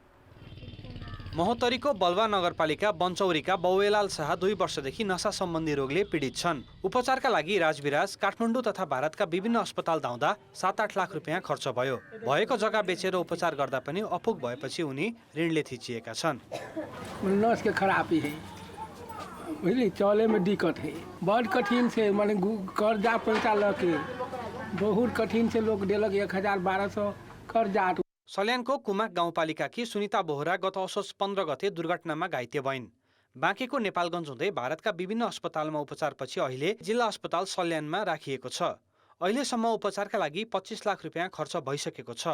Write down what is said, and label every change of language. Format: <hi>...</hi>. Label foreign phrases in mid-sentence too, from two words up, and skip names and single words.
<ne>महोत्तरीको बलवा नगरपालिका बन्चौरीका बौवेलाल शाह 2 वर्षदेखि नशा सम्बन्धी रोगले पीडित छन्। उपचारका लागि राजविराज, काठमाडौँ तथा भारतका विभिन्न अस्पताल धाउँदा 7-8 लाख रुपियाँ खर्च भयो। भएको जग्गा बेचेर उपचार गर्दा पनि अपुग भएपछि उनी ऋणले थिचिएका छन्।</ne> <mai>नस के खराबी है, बुझली, चले में दिक्कत है, बड़ कठिन से माने कर्जा पैसा लके बहुत कठिन से लोग देलक 1000-1200 कर्जा।</mai> <ne>सल्यानको कुमाक गाउँपालिकाकी सुनिता बोहरा गत असोज 15 गते दुर्घटनामा घाइते भइन्। बाँकीको नेपालगञ्ज हुँदै भारतका विभिन्न अस्पतालमा उपचारपछि अहिले जिल्ला अस्पताल सल्यानमा राखिएको छ। अहिलेसम्म उपचारका लागि 25 लाख रुपियाँ खर्च भइसकेको छ।</ne>